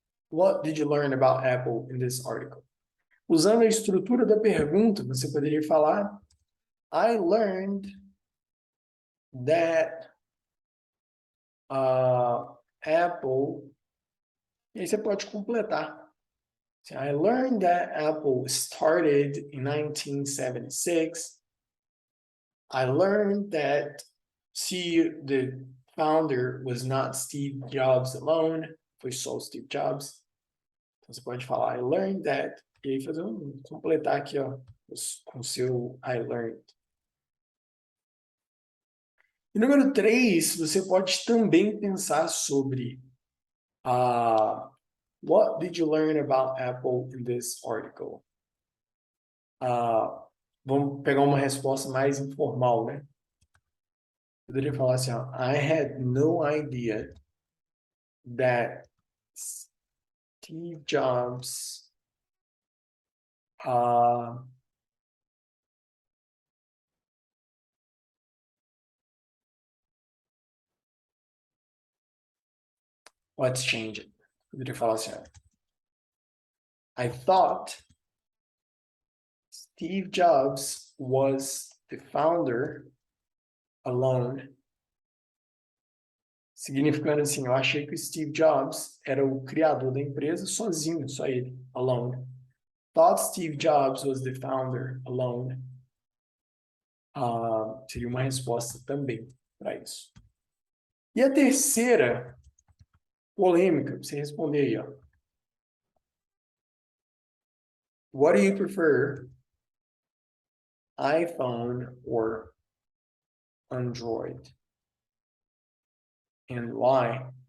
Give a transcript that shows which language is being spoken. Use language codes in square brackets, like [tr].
[en] What did you learn about Apple in this article? [pt] Usando a estrutura da pergunta, você poderia falar [en] I learned that Apple... [pt] E aí você pode completar. [en] I learned that Apple started in 1976. I learned that the founder was not Steve Jobs alone. [pt] Foi só o Steve Jobs. Então você pode falar [en] I learned that. [pt] E aí fazer completar aqui, ó, com o seu [en] I learned. [pt] E número 3, você pode também pensar sobre [en] what did you learn about Apple in this article? [pt] Vamos pegar uma resposta mais informal, né? Poderia falar assim, ó, [en] I had no idea that Steve Jobs what's changing? [pt] Poderia falar assim, ó, [en] I thought Steve Jobs was the founder alone. [pt] Significando assim, eu achei que o Steve Jobs era o criador da empresa sozinho, só ele, [en] alone. Thought Steve Jobs was the founder alone. [pt] Seria uma resposta também para isso. E a terceira polêmica, você responder aí, ó. [en] What do you prefer, iPhone or Android? And why?